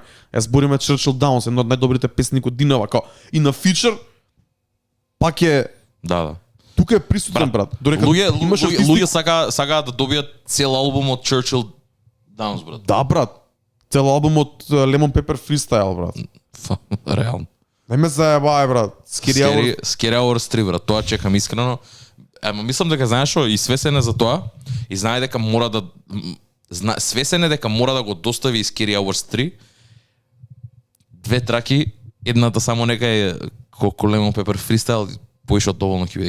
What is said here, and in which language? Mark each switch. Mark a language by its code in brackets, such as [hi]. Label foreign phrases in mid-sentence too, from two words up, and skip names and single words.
[mk] Збориме Churchill Downs, една од најдобрите песни годинава, као и на фичер пак е Да. тука е присутен, брат. Додека имаш Луѓе сакаат да добијат цел албум од Churchill Downs, брат. Да, брат. Цел албум од Lemon Pepper Freestyle, брат. Реално. Не ме заебај, брат. Scary Hours 3, брат. Тоа чекам искрено. Ама мислам дека знаеш што, и свесен е за тоа, и знае дека мора да свесен е дека мора да го достави Scary Hours 3. Две траки, едната само нека е колку Lemon Pepper Freestyle, поише од доволно ќе биде.